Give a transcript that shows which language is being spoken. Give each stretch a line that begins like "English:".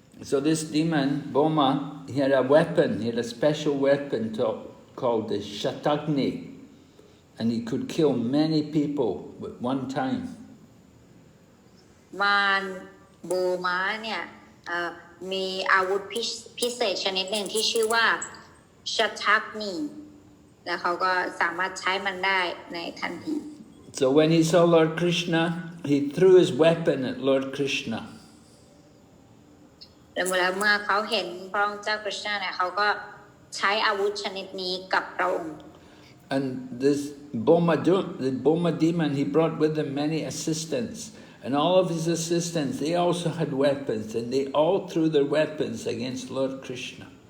English: So this demon, Bhauma, he had a weapon, he had a special weapon called the Shatagni, and he could kill many people at one time.
Thai: มารโบมาเนี่ยมีอาวุธพิเศษชนิดหนึ่งที่ชื่อว่าชัทักนีแล้วเขาก็สามารถใช้มันได้ในทันที
English: So when he saw Lord Krishna, he threw his weapon at Lord Krishna.
Thai: แล้วเมื่อเขาเห็นพระองค์เจ้าคริชนาเนี่ยเขาก็ใช้อาวุธชนิดนี้กับพระองค์
English: And this the Bhauma demon, he brought with him many assistants. And all of his assistants, they also had weapons, and they all threw their weapons against Lord Krishna.